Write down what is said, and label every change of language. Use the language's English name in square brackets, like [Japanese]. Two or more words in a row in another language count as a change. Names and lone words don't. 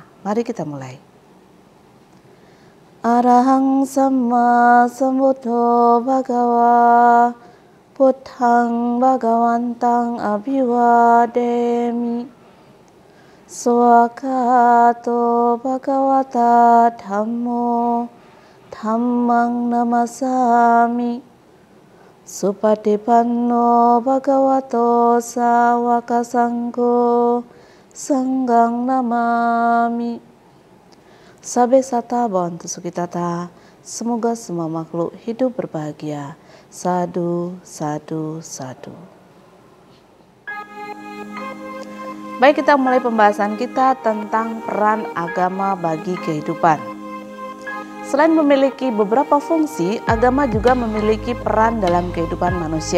[Indonesian] Mari kita mulai. [Pali] Arahang Sama Sambuddho Bhagawa Buddhang Bhagawantang Abhiwademi Swakato Bhagawata Dhammo Dhammang Namasami Supatipanno Bhagavato Sawaka Sanggo Sanggang Namami. Sabe sata bhavantu sukhitata. [Indonesian] Semoga semua makhluk hidup berbahagia. Sadu, sadu, sadu. Baik, kita mulai pembahasan kita tentang peran agama bagi kehidupan. Selain memiliki beberapa fungsi, agama juga memiliki peran dalam kehidupan manusia.